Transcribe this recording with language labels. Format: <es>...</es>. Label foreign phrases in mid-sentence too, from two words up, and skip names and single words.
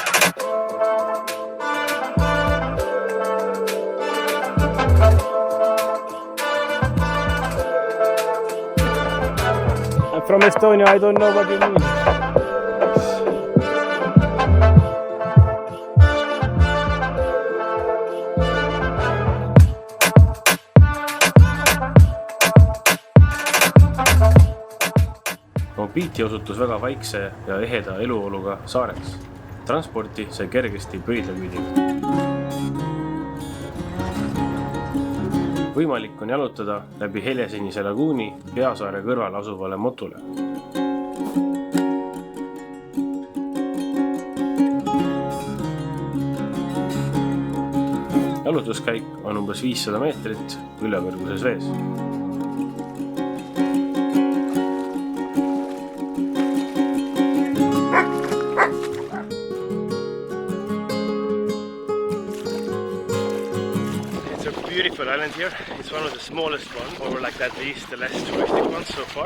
<en>I'm from Estonia, I don't know what you mean.</en> <et>Maupiti osutus väga vaikse ja eheda eluoluga saareks. Transporti sai kergesti pöidlaküüdiga. Võimalik on jalutada läbi Heljesinise laguuni Peasaare kõrval asuvale Motule. Jalutuskäik on umbes 500 meetrit ülekõrguses vees.</et> <en>Beautiful island here. It's one of the smallest ones, or like that least the less touristic ones so far.</en>